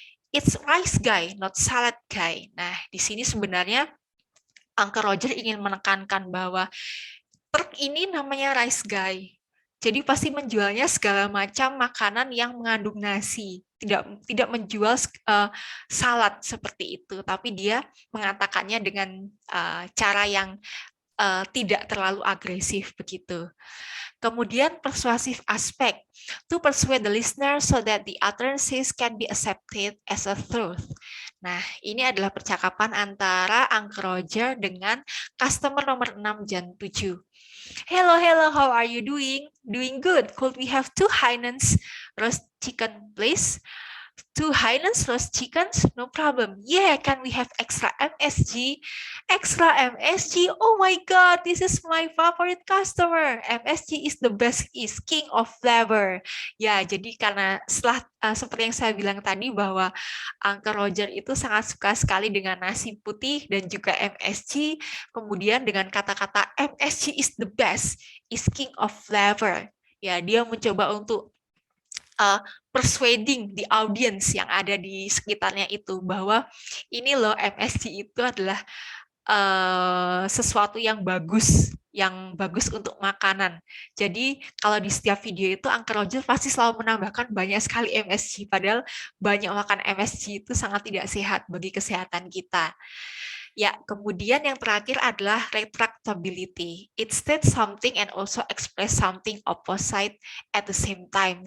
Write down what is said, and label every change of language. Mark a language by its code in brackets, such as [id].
[en] It's Rice Guy, not Salad Guy. [id] Nah, di sini sebenarnya Uncle Roger ingin menekankan bahwa truk ini namanya Rice Guy. Jadi pasti menjualnya segala macam makanan yang mengandung nasi. Tidak menjual salad seperti itu, tapi dia mengatakannya dengan cara yang tidak terlalu agresif begitu. Kemudian persuasif aspek, [en] to persuade the listener so that the utterances can be accepted as a truth. [id] Nah, ini adalah percakapan antara Uncle Roger dengan customer nomor 6 dan 7. [en] Hello, how are you doing? Doing good. Could we have 2 Heinen's roast chicken, please? 2 Heinen's roast chickens? No problem. Yeah, can we have extra MSG? Extra MSG? Oh my God, this is my favorite customer. MSG is the best, is king of flavor. [id] Ya, jadi karena setelah seperti yang saya bilang tadi bahwa Uncle Roger itu sangat suka sekali dengan nasi putih dan juga MSG. Kemudian dengan kata-kata [en] MSG is the best, is king of flavor. [id] Ya, dia mencoba untuk [en] persuading the audience [id] yang ada di sekitarnya itu bahwa ini loh MSG itu adalah sesuatu yang bagus untuk makanan. Jadi kalau di setiap video itu Uncle Roger pasti selalu menambahkan banyak sekali MSG, padahal banyak makan MSG itu sangat tidak sehat bagi kesehatan kita. Ya, kemudian yang terakhir adalah retractability. [en] It states something and also express something opposite at the same time.